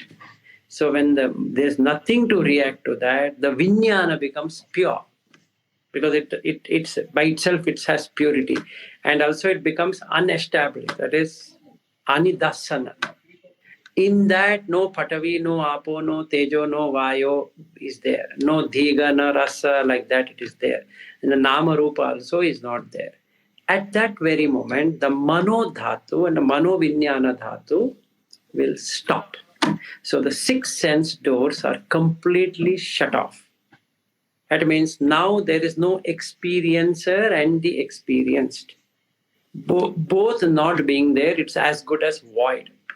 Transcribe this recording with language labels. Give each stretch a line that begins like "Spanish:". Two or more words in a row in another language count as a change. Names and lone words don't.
English: So when there's nothing to react to that, the Vijnana becomes pure. Because it's by itself it has purity, and also it becomes unestablished, that is anidasana. In that no patavi, no apo, no tejo, no vayo is there, no dhiga, no rasa, like that it is there, and the
Pali: nama rupa
English: also is not there. At that very moment the
Pali: mano dhatu
English: and the
Pali: mano vijnana dhatu
English: will stop. So the six sense doors are completely shut off. That means now there is no experiencer and the experienced. Both not being there, it's as good as void.